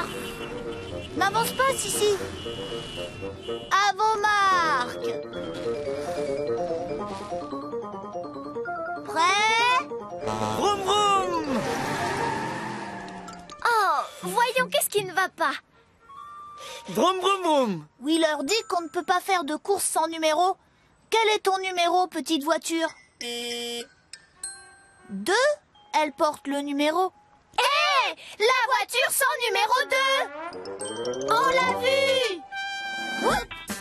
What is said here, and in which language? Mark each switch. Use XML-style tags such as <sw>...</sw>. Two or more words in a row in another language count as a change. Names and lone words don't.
<fr>N'avance pas, Sissi. À vos marques. Prêt? Vroom, vroom. Oh, voyons qu'est-ce qui ne va pas. Vroom, vroom, vroom. Wheeler dit qu'on ne peut pas faire de course sans numéro. Quel est ton numéro, petite voiture? 2? Elle porte le numéro. Hé! La voiture sans numéro 2! On l'a vu! Oups!</fr>